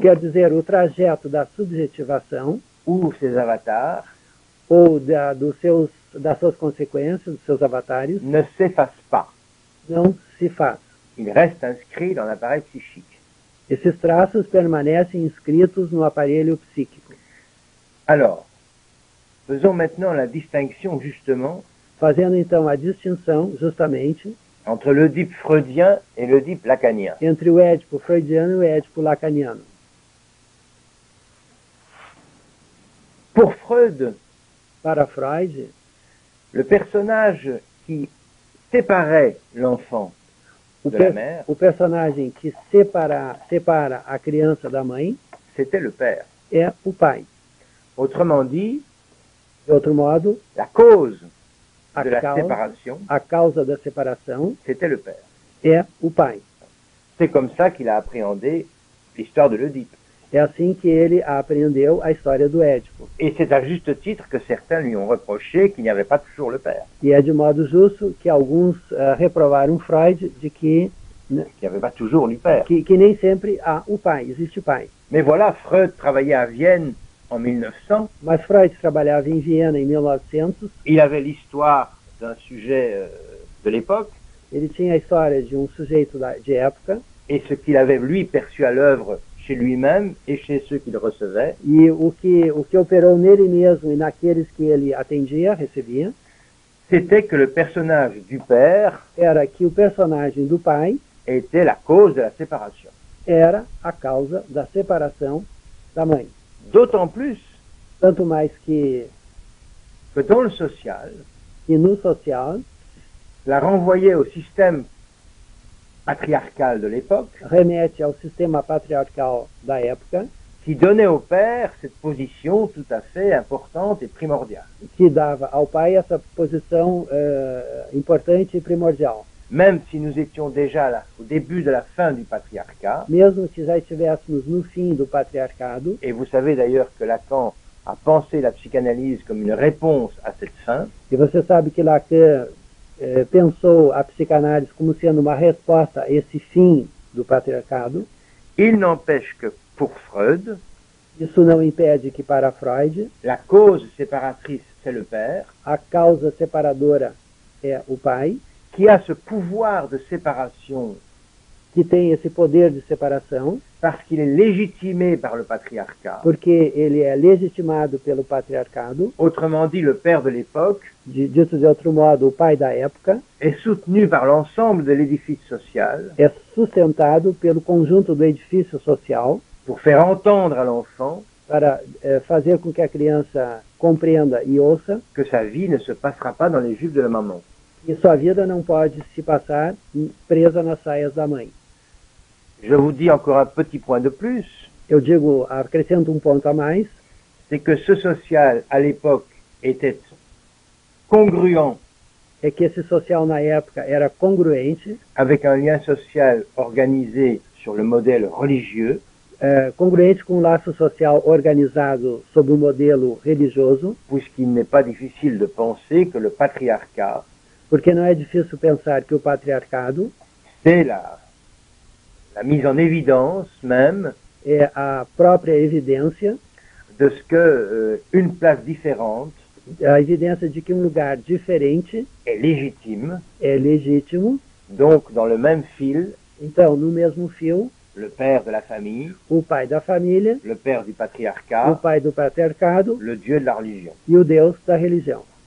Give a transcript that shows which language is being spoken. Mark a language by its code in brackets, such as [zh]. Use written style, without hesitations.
[pt] Quer dizer, o trajeto da subjetivação. [fr] Ou ses avatars. [pt] Ou das suas consequências, dos seus avatares. [fr] Ne s'efface pas. [pt] Não se faz. [fr] Il reste inscrit dans l'appareil psychique. [pt] Esses traços permanecem inscritos no aparelho psíquico. [fr] Alors, faisons maintenant la distinction justement. [pt] Fazendo então a distinção, justamente, [fr] entre l'Oedipe freudien et l'Oedipe lacanien. [pt] Entre o Édipo freudiano e o Édipo lacaniano. [fr] Pour Freud, [pt] para Freud, [fr] le personnage qui séparait l'enfant de la mère, [pt] o personagem que separa a criança da mãe, [fr] c'était le père. [pt] É o pai. [fr] Autrement dit, [pt] de outro modo, [fr] la cause de la séparation, [pt] a causa da separação, [fr] c'était le père. [pt] É o pai. [fr] C'est comme ça qu'il a appréhendé l'histoire de l'Oedipe. [pt] É assim que ele aprendeu a história do Édipo. [fr] Et c'est à juste titre que certains lui ont reproché qu'il n'y avait pas toujours le père, [pt] E é de modo justo que alguns reprovaram Freud de que, [fr] qu'il n'y avait pas toujours du père. [pt] que nem sempre há o pai, existe o pai. [fr] Mais voilà, Freud travaillait à Vienne en 1900. [pt] Mas Freud trabalhava em Viena em 1900. [fr] Il avait l'histoire d'un sujet de l'époque. [pt] Ele tinha a história de um sujeito de época. [fr] Et ce qu'il avait, lui, perçu à l'œuvre chez lui-même et chez ceux qu'il recevait. [pt] E o que operou nele mesmo e naqueles que ele atendia, recebia, [fr] c'était que le personnage du père [pt] era que o personagem do pai [fr] était la cause de la séparation. [pt] Era a causa da separação da mãe. [fr] D'autant plus [pt] Tanto mais que [fr] dans le social, [pt] no social, [fr] la renvoyait au système patriarcal de l'époque, [pt] remete ao sistema patriarcal da época, [fr] qui donnait au père cette position tout à fait importante et primordiale. [pt] que dava ao pai essa posição importante e primordial. [fr] Même si nous étions déjà là, au début de la fin du patriarcat, [pt] Mesmo que já estivéssemos no fim do patriarcado, [fr] et vous savez d'ailleurs que Lacan a pensé la psychanalyse comme une réponse à cette fin, [pt] e você sabe que Lacan pensou a psicanálise como sendo uma resposta a esse fim do patriarcado, [fr] il n'empêche que pour Freud, [pt] isso não impede que para Freud, [fr] la cause séparatrice, c'est le père, [pt] a causa separadora é o pai, [fr] qui a ce pouvoir de séparation [pt] que tem esse poder de separação, [fr] parce qu'il est légitimé par le patriarcat. [pt] porque ele é legitimado pelo patriarcado, [fr] Autrement dit, le père de l'époque [pt] dito de outro modo, o pai da época, [fr] est soutenu par l'ensemble de l'édifice social [pt] é sustentado pelo conjunto do edifício social [fr] pour faire entendre à l'enfant [pt] para fazer com que a criança compreenda e ouça [fr] que sa vie ne se passera pas dans les jupes de la maman. [pt] que sua vida não pode se passar presa nas saias da mãe. [fr] Je vous dis encore un petit point de plus, [pt] Eu digo, acrescento um ponto a mais, [fr] c'est que ce social à l'époque était congruent [pt] é que esse social na época era congruente, [fr] avec un lien social organisé sur le modèle religieux, [pt] congruente com um laço social organizado sob um modelo religioso, [fr] puisqu'il n'est pas difficile de penser que le patriarcat, [pt] porque não é difícil pensar que o patriarcado [fr] c'est la mise en évidence même [pt] é a própria evidência, [fr] de ce que une place différente [pt] a evidência de que um lugar diferente [fr] est légitime, [pt] é legítimo. [fr] donc dans le même fil, [pt] Então, no mesmo fio, [fr] le père de la famille, [pt] o pai da família, [fr] le père du [pt] o [fr] patriarcat, [pt] pai do patriarcado [fr] le Dieu de la religion. [pt] e o Deus da religião.